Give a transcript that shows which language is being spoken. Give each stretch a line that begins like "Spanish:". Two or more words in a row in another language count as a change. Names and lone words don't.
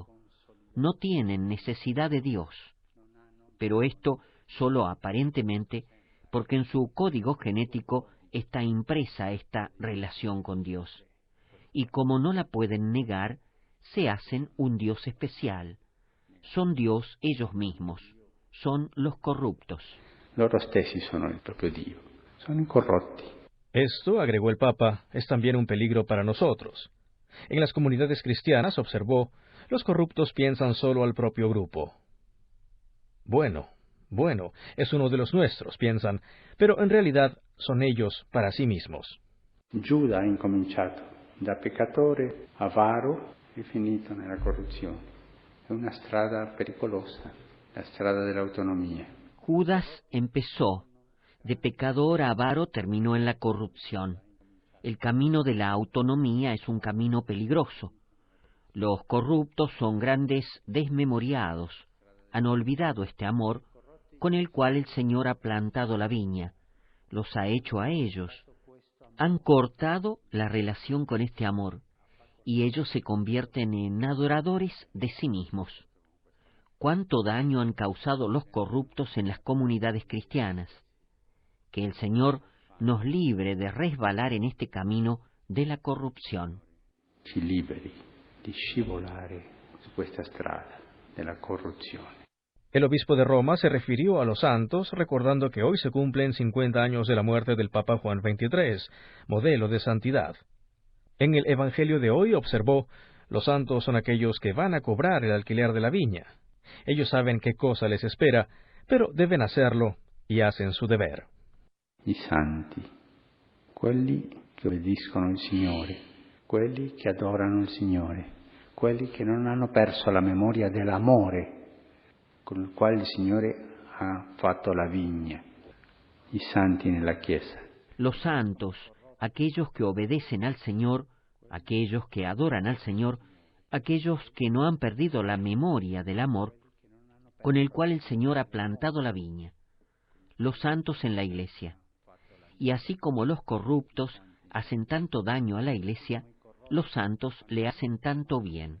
Spanish: No tienen necesidad de Dios. Pero esto solo aparentemente, porque en su código genético está impresa esta relación con Dios. Y como no la pueden negar, se hacen un Dios especial. Son Dios ellos mismos. Son los corruptos.
Italian: Loro stessi sono il proprio Dio. Sono incorrotti.
Spanish: Esto, agregó el Papa, es también un peligro para nosotros. En las comunidades cristianas, observó, los corruptos piensan solo al propio grupo. Bueno, es uno de los nuestros, piensan, pero en realidad son ellos para sí mismos.
Italian: Giuda ha incominciato da peccatore avaro e finito nella corruzione. È una strada pericolosa, la strada dell'autonomia.
Spanish: Judas empezó, de pecador a avaro terminó en la corrupción. El camino de la autonomía es un camino peligroso. Los corruptos son grandes desmemoriados, han olvidado este amor con el cual el Señor ha plantado la viña, los ha hecho a ellos, han cortado la relación con este amor, y ellos se convierten en adoradores de sí mismos. ¿Cuánto daño han causado los corruptos en las comunidades cristianas? Que el Señor nos libre de resbalar en este camino de la corrupción.
Italian: Ci liberi di scivolare su questa strada della corruzione.
Spanish: El obispo de Roma se refirió a los santos, recordando que hoy se cumplen 50 años de la muerte del Papa Juan XXIII, modelo de santidad. En el Evangelio de hoy observó: los santos son aquellos que van a cobrar el alquiler de la viña. Ellos saben qué cosa les espera, pero deben hacerlo y hacen su deber.
Italian: I santi, quelli che obbediscono il Signore, quelli che adorano il Signore, quelli che non hanno perso la memoria dell'amore con il quale il Signore ha fatto la vigna, i santi nella Chiesa.
Spanish: Los santos, aquellos que obedecen al Señor, aquellos que adoran al Señor, aquellos que no han perdido la memoria del amor con el cual el Señor ha plantado la viña, los santos en la Iglesia. Y así como los corruptos hacen tanto daño a la Iglesia, los santos le hacen tanto bien.